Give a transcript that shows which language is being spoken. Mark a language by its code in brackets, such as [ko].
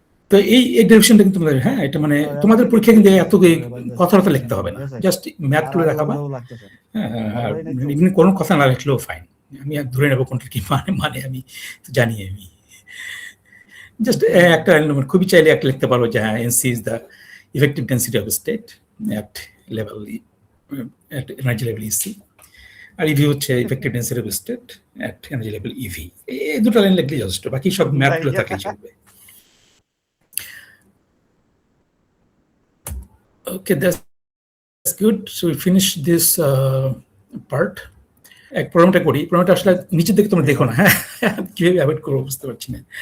[bn] তো এই ডেরিভেশনটা কিন্তু হ্যাঁ, এটা মানে তোমাদের পরীক্ষা কিন্তু এত কথাবার্তা লিখতে হবে না, জাস্ট ম্যাথ করে দেখাবা। হ্যাঁ, এমনি কোনো কথা না লিখলেও ফাইন, আমি ধরে নেবো কোনটা কি মানে আমি জানি। আমি জাস্ট একটা খুবই চাইলে একটা লিখতে পারবো যে হ্যাঁ, [en] NC is the effective density of a state at level at energy level EC, [bn] আর EV হচ্ছে [en] effective density of a state at energy level EV। [bn] এই দুটো লাইন লিখলে যথেষ্ট, বাকি সব ম্যাথ গুলো থাকলে চলবে। [en] Okay, that's good. So we finish this part. [bn] এক প্রবলেমটা করি, প্রবলেমটা আসলে নিচের দিকে তোমরা দেখো না, হ্যাঁ কিভাবে অ্যাভয়েড করবো বুঝতে পারছি না।